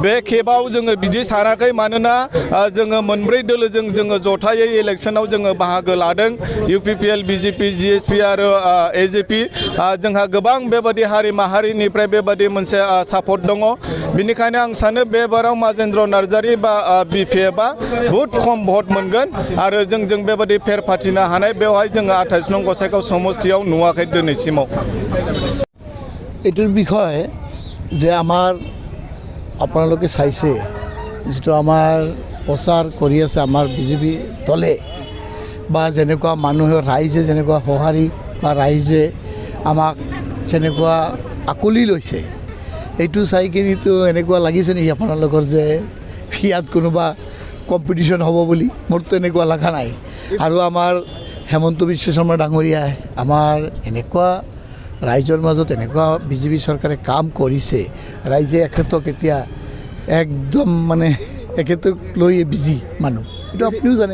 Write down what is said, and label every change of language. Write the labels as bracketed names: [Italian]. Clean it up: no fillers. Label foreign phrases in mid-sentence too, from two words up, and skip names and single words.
[Bodo] बे खेबाव जोङो बिदि सानाखै मानोना जोङो मोनब्रै दोलोजों जोङो जथायै इलेक्शनाव जोङो बाहागो लादों इउपिपिएल बिजेपि जिएसपि आरो एजिपि जोंहा गोबां बेबादि हारि माहारिनिफ्राय बेबादि मोनसे सापर्ट दङ बेनिखायनो आं सानो बे बाराव माजेन्द्र नार्जारी बा बिपिएफआ [Hindi] बहुद खम [Bodo] भट मोनगोन आरो जों बेबादि फेर फाथिनो हानाय बेवहाय जोङो 28 नं गसाइगाव समष्टियाव नुवाखै दिनैसिमाव। [Assamese] এইটোৰ বিষয়ে যে আমাৰ আপোনালোকে চাইছে যিটো আমাৰ প্ৰচাৰ কৰি আছে আমাৰ বিজেপি দলে বা যেনেকুৱা মানুহে ৰাইজে যেনেকুৱা সঁহাৰি বা ৰাইজে আমাক যেনেকুৱা আকলি লৈছে এইটো চাই কিনিতো এনেকুৱা লাগিছে নেকি আপোনালোকৰ যে ইয়াত কোনোবা কম্পিটিশ্যন হ'ব বুলি মোৰতো এনেকুৱা লগা নাই আৰু আমাৰ হেমন্ত বিশ্ব শৰ্মা ডাঙৰীয়াই আমাৰ এনেকুৱা ৰাইজৰ মাজত এনেকুৱা বিজেপি চৰকাৰে কাম কৰিছে ৰাইজে এখেতক এতিয়া একদম মানে এখেতক লৈ বিজি মানুহ এইটো আপুনিও জানে।